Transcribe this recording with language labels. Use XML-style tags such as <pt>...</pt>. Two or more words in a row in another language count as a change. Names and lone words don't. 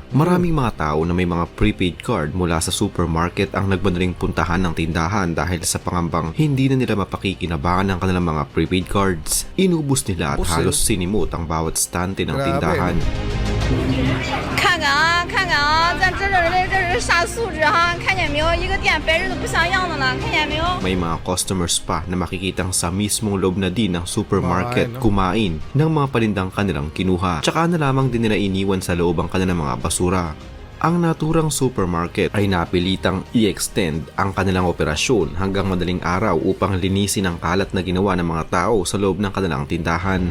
<tl>Maraming mga tao na may mga prepaid card mula sa supermarket ang nagmadaling puntahan ng tindahan dahil sa pangambang hindi na nila mapakikinabangan ang kanilang mga prepaid cards. Inubos nila at halos sinimot ang bawat stante ng tindahan.</tl> <zh>看看啊，咱这是啥素质哈？看见没有？一个店摆着都不像样的了，看见没有？</zh> <tl>May mga customers pa na makikitang sa mismong loob na din ng supermarket kumain ng mga palindang kanilang kinuha. Tsaka na lamang din nila iniwan sa loob ang kanilang mga basura. Ang naturang supermarket ay napilitang i-extend ang kanilang operasyon hanggang madaling araw upang linisin ang kalat na ginawa ng mga tao sa loob ng kanilang tindahan.</tl>